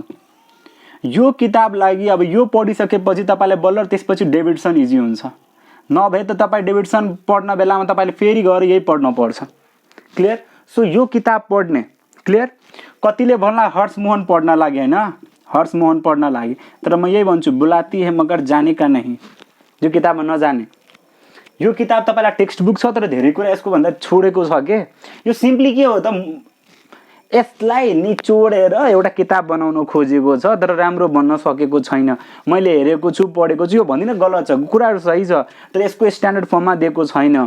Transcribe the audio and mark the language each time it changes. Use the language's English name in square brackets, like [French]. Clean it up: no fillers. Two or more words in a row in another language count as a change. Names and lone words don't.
[Nepali] यो किताब लागि अब यो पढिसकेपछि तपाईँलाई बल्ल त्यसपछि डेभिडसन इजी हुन्छ। नभए त तपाईँ डेभिडसन पढ्न बेलामा तपाईँले फेरि गएर यही पढ्न पर्छ। क्लियर? सो यो किताब पढ्ने। क्लियर? कतिले भन्ला हर्षमोहन पढ्न लागि होइन, हर्षमोहन पढ्न लागि, तर म यही भन्छु [Hindi] बुलाती है मगर जाने का नहीं। [Nepali] यो किताबमा नजाने। यो किताब तपाईँलाई [English] text book [Nepali] छ तर धेरै कुरा यसको भन्दा छोडेको छ के। यो सिम्पली के हो त, यसलाई निचोडेर एउटा किताब बनाउन खोजेको छ तर राम्रो बन्न सकेको छैन। मैले हेरेको छु, पढेको छु, यो भन्दिनँ गलत छ, कुराहरू सही छ, तर यसको स्ट्यान्डर्ड फर्ममा दिएको छैन।